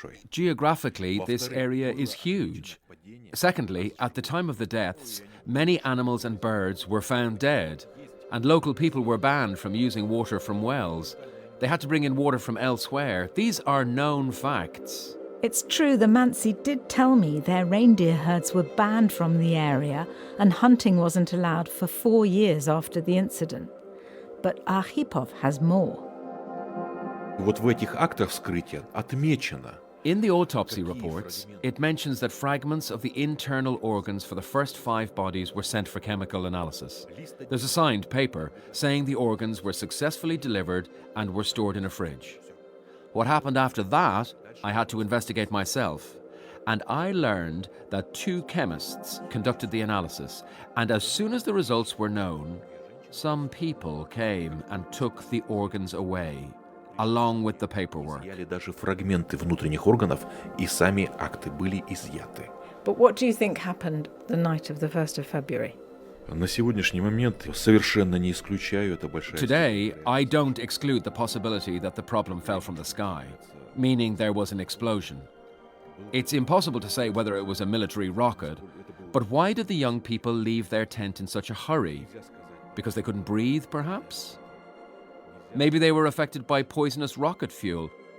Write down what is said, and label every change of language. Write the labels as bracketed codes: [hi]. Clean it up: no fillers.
[en] Geographically, this area is huge. Secondly, at the time of the deaths, many animals and birds were found dead, and local people were banned from using water from wells. They had to bring in water from elsewhere. These are known facts. It's true the Mansi did tell me their reindeer herds were banned from the area and hunting wasn't allowed for 4 years after the incident. But Arkhipov has more. [ru] Вот в этих актах вскрытия отмечено. [en] In the autopsy reports, it mentions that fragments of the internal organs for the first 5 bodies were sent for chemical analysis. There's a signed paper saying the organs were successfully delivered and were stored in a fridge. What happened after that, I had to investigate myself. And I learned that 2 chemists conducted the analysis, and as soon as the results were known, some people came and took the organs away, along with the paperwork. [ru] Даже фрагменты внутренних органов и сами акты были изъяты. [en] But what do you think happened the night of the 1st of February? [ru] На сегодняшний момент совершенно не исключаю, это большая... [en] Today, I don't exclude the possibility that the problem fell from the sky, meaning there was an explosion. It's impossible to say whether it was a military rocket, but why did the young people leave their tent in such a hurry? Because they couldn't breathe, perhaps? Maybe they were affected by poisonous rocket fuel.